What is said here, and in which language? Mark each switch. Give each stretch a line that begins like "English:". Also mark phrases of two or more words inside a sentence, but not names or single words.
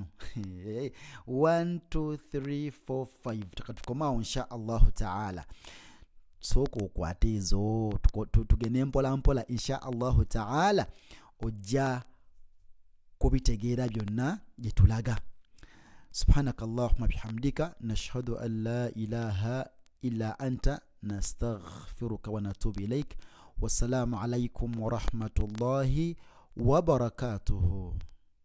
Ganda: 1 2 3 4 5. Takatukomawo
Arabic: إن شاء الله تعالى.
Ganda: Sooka okwate ezo tugende mpola
Arabic: إن شاء الله تعالى
Ganda: ojja kubitegeera byonna gye tulaga.
Arabic: سبحانك اللهم بحمدك نشهد أن لا إله إلا أنت نستغفرك ونتوب إليك. والسلام عليكم ورحمة الله وبركاته.